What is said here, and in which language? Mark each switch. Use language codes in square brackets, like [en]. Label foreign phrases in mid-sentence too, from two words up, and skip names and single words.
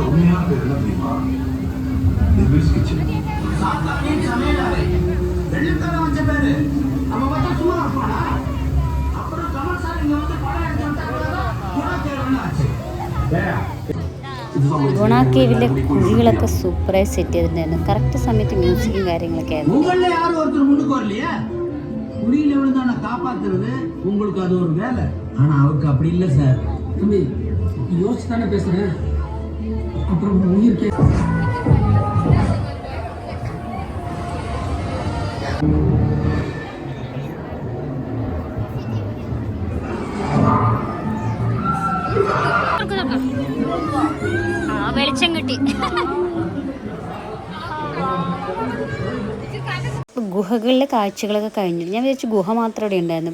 [ml] ഗുണ കേവിലെ കുഴികളൊക്കെ സൂപ്പറായി സെറ്റ് ചെയ്തിട്ടുണ്ടായിരുന്നു. കറക്റ്റ് സമയത്ത് മ്യൂസിക്കും കാര്യങ്ങളൊക്കെ ആയിരുന്നു. [ta] உங்கள யாரும் ஒருத்தர் முன்னுக்கு வரலையா? குடியில விழுந்தான காப்பாத்துறது உங்களுக்கு அது ஒரு வேலை. ஆனா அவருக்கு அப்படி இல்லை சார். தம்பி யோசிச்சு தானே பேசுறேன். அப்புறம் உயிர் [ml] വെളിച്ചം കിട്ടി. ഗുഹകളിലെ കാഴ്ചകളൊക്കെ കഴിഞ്ഞിട്ട് ഞാൻ വിചാരിച്ചു ഗുഹ മാത്രം ഇവിടെ ഉണ്ടായിരുന്നു.